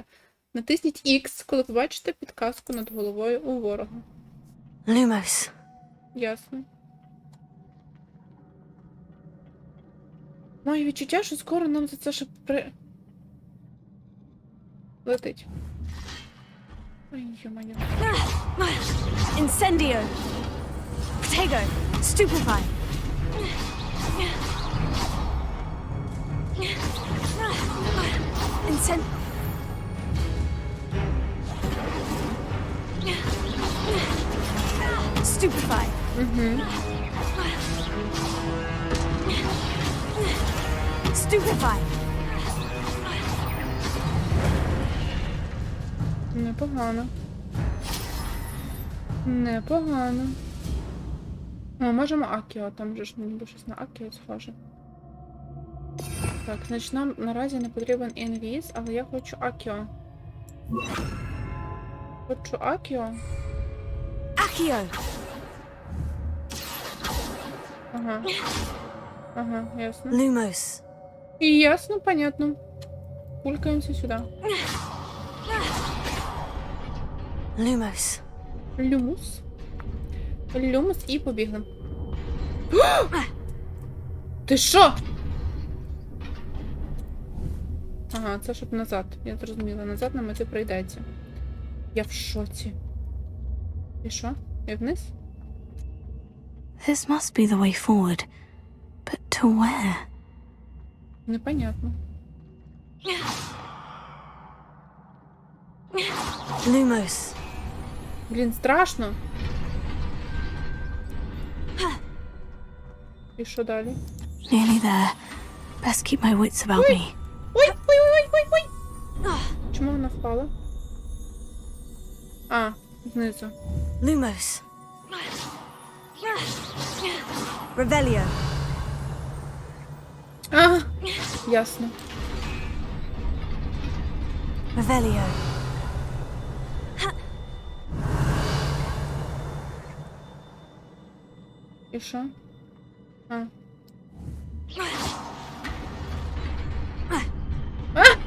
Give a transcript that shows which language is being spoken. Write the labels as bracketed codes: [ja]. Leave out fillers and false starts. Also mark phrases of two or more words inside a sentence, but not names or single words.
[uk] Натисніть X, коли побачите підказку над головою у ворога. Lumos. Ясно. Маю відчуття, що скоро нам за це ще летить. Ой, ё-моё. Incendio. Protego. Stupefy. Stupefy. Stupefy. Непогано. Непогано. О, можемо Акіо, там же ж ніби щось на Акіо схоже. Так, значить нам наразі не потрібен інвіз, але я хочу Акіо. Хочу Акіо. Accio. Ага. Ага, ясно. Lumos. [ru] Ясно, понятно. Пулькаемся сюда. [uk] Lumos. Люмус. Люмус і побігли. Ти що? Ага, це щоб назад. Я зрозуміла. Назад нам іти прийдеться. Я в шоці. І що? І вниз? [en] This must be the way forward. But to where? [ru] Непонятно. [uk] Lumos. Блін, страшно. І що далі? [en] Nearly there. Best keep my wits about me. [uk] Ой, ой, ой, ой, ой. Чому вона впала? А, знизу. Lumos. Revelio. А, ясно. Revelio. І що? А. А!